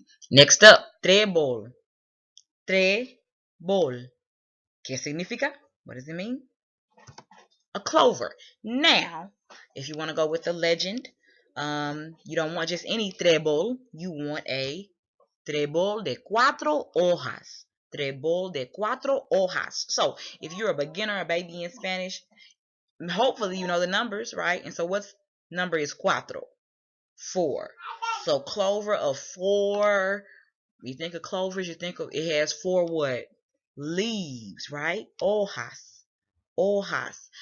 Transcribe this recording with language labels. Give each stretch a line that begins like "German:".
English: Next up, trébol. Trébol.
Spanish: ¿Qué significa?
English: What does it mean? A clover. Now, if you want to go with the legend, you don't want just any trébol. You want a
Spanish: trébol de cuatro hojas. Trébol de cuatro hojas.
English: So, if you're a beginner, a baby in Spanish, hopefully you know the numbers, right? And so what's number is cuatro? 4. So clover of 4. You think of clovers, you think of it has 4 what? Leaves, right? Hojas. Hojas.